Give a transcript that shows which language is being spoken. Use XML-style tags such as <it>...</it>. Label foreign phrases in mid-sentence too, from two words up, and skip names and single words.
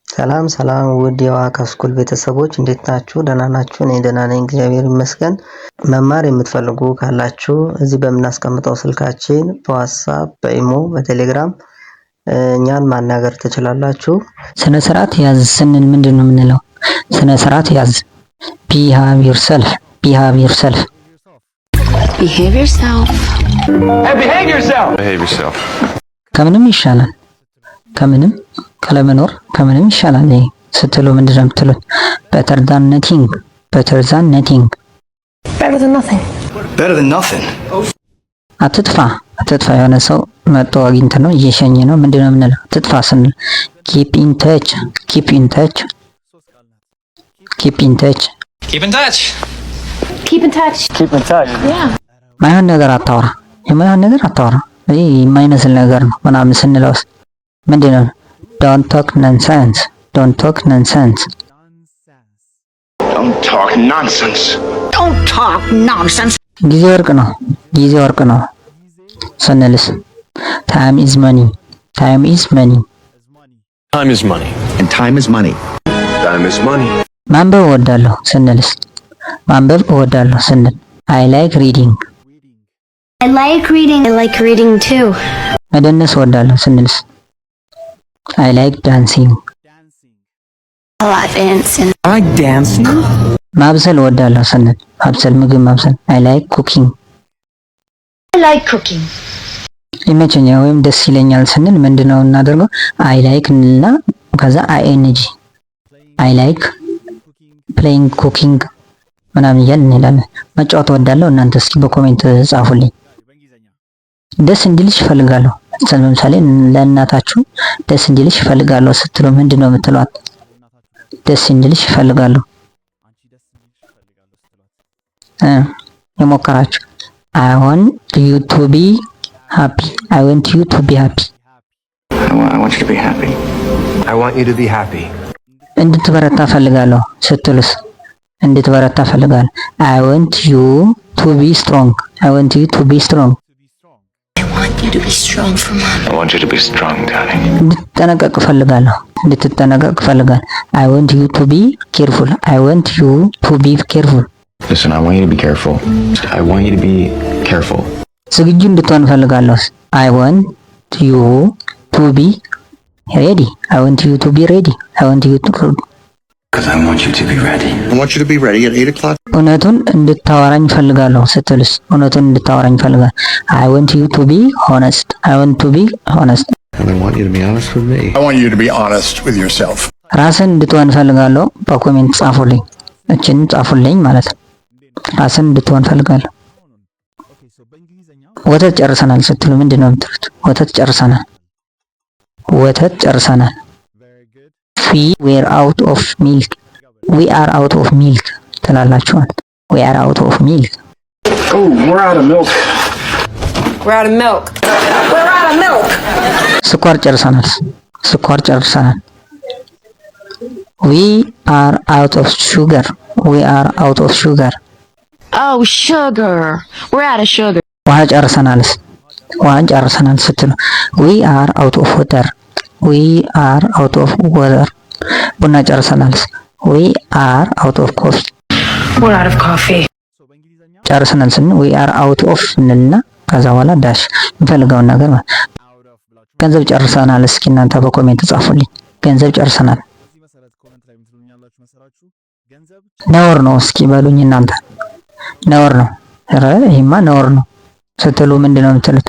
<am>ሰላም ሰላም ውድ የዋካ ስኩል ቤተሰቦች እንዴት ናችሁ? ደህና ናችሁ? እኔ ደህና ነኝ እግዚአብሔር ይመስገን። መማር የምትፈልጉ ካላችሁ እዚህ በምናስቀምጠው ስልካችን በዋትስአፕ በኢሞ በቴሌግራም እኛን ማናገር ትችላላችሁ። ስነ ስርዓት ያዝ ስንል ምንድን ነው የምንለው? ስነ ስርዓት ያዝ</am> <en>behave yourself behave yourself behave yourself hey behave yourself</en> <am>ከምንም ይሻላል ከምንም ከለመኖር ከምንም ይሻላል ስትሉ ምንድን ነው የምትሉት?</am> <en>better than nothing better than nothing better than nothing better than nothing</en> <am>አትጥፋ የሆነ ሰው መጥቶ አግኝተ ነው እየሸኘ ነው ምንድን ነው የምንለው? አትጥፋ ስንል</am> <en>keep in touch keep in touch keep in touch keep in touch keep in touch keep in touch yeah</en> <am>ማይሆን ነገር አታወራ ይሄ የማይመስል ነገር ነው ምናምን ስንለውስ ምንድን ነው?</am> <en>don't talk nonsense don't talk nonsense don't talk nonsense don't talk nonsense</en> <am>ጊዜ ወርቅ ነው ስንልስ</am> <en>time is money time is money time is money and time is money time is money</en> <am>ማንበብ እወዳለሁ ስንልስ ስንል</am> <en>I like reading I like reading too</en> <am>መደነስ እወዳለሁ ስንልስ</am> <en>I like dancing I like dancing</en> <am>ማብሰል እወዳለሁ ስንል ምግብ ማብሰል</am> <en>I like cooking</en> <am>ይመቸኛል ወይም ደስ ይለኛል ስንል ምንድነው እናደርገው?</am> <en>I like</en> <am>እና ከዛ ing</am> <en>I like playing cooking</en> <am>ምናምን እያልን እንላለን። መጫወት እወዳለሁ። እናንተ እስኪ በኮሜንት ጻፉልኝ። ደስ እንዲልሽ እፈልጋለሁ። ለምሳሌ ለእናታችሁ ደስ እንዲልሽ እፈልጋለሁ ስትሉ ምንድነው የምትሏት? ደስ እንዲልሽ እፈልጋለሁ የሞከራችሁ</am> <en>I want you to be happy I want you to be happy I want you to be happy I want you to be happy</en> <am>እንድትበረታ እፈልጋለሁ ስትሉስ እንድትበረታ እፈልጋለሁ</am> <en>I want you to be strong I want you to be strong I want you to be strong for mom I want you to be strong darling</en> <am>እንድትጠነቀቅ እፈልጋለሁ</am> <en>I want you to be careful I want you to be careful Listen, I want you to be careful. I want you to be careful.</en> <am>ዝግጁ እንድትሆን እፈልጋለሁ</am> <en>I want you to be ready I want you to be ready I want you to Because I want you to be ready. I want you to be ready at 8 o'clock.</en> <am>እውነቱን እንድታወራኝ እፈልጋለሁ ስትልስ እውነቱን እንድታወራኝ እፈልጋለሁ</am> <en>I want you to be honest I want to be honest And I want you to be honest with me. I want you to be honest with yourself.</en> <am>ራስን እንድትሆን እፈልጋለሁ በኮሜንት ጻፉልኝ እቺን ጻፉልኝ ማለት ነው ራስን እንድትሆን እፈልጋለሁ ወተት ጨርሰናል ስትሉ ምንድነው የምትሉት? ወተት ጨርሰናል</am> <en>we were out of milk we are out of milk ትላላችሁ we are out of milk Oh, we're out of milk.</en> <am>ስኳር ጨርሰናል</am> <en>we are out of sugar oh sugar we're out of sugar</en> <am>ውሃ ጨርሰናል ስትሉ</am> <en>we are out of water</en> <am>ቡና ጨርሰናል</am> <en>we are out of coffee we're out of coffee</en> <am>ጨርሰናል ስንል</am> <en>we are out of</en> <am>እንልና ከዛ በኋላ ዳሽ እንፈልገውን ነገር ማለት ገንዘብ ጨርሰናል እስኪ እናንተ በኮሜንት ጻፉልኝ ገንዘብ ጨርሰናል ነውር ነው እስኪ በሉኝ እናንተ ነውር ነው ኧረ ይሄማ ነውር ነው ስትሉ ምንድነው የምትሉት?</am>